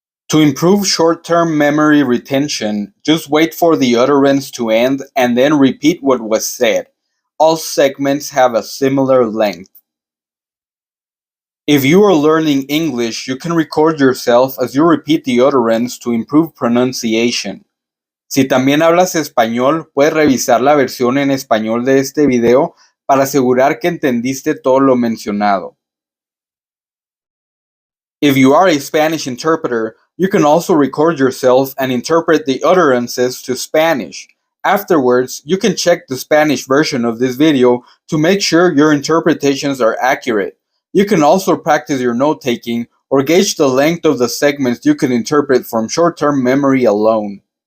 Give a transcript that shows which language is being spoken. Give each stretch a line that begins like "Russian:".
English: To improve short-term memory retention, just wait for the utterance to end and then repeat what was said. All segments have a similar length. If you are learning English, you can record yourself as you repeat the utterance to improve pronunciation.
Spanish: Si también hablas español, puedes revisar la versión en español de este video para asegurar que entendiste todo lo mencionado.
English: If you are a Spanish interpreter, you can also record yourself and interpret the utterances to Spanish. Afterwards, you can check the Spanish version of this video to make sure your interpretations are accurate. You can also practice your note-taking or gauge the length of the segments you can interpret from short-term memory alone.